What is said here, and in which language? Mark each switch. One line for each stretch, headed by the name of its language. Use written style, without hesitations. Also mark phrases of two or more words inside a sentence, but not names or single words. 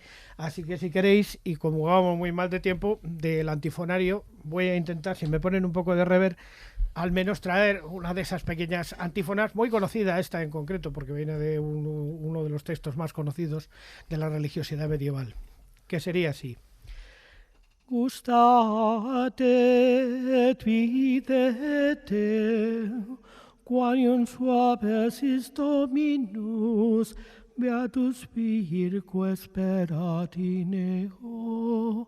Spanish: Así que si queréis, y como vamos muy mal de tiempo, del antifonario voy a intentar, si me ponen un poco de rever, al menos traer una de esas pequeñas antífonas, muy conocida esta en concreto, porque viene de uno de los textos más conocidos de la religiosidad medieval, que sería así.
Latin: Gustate et videte, quanium suaves is Dominus, beatus virgo esperat in eo.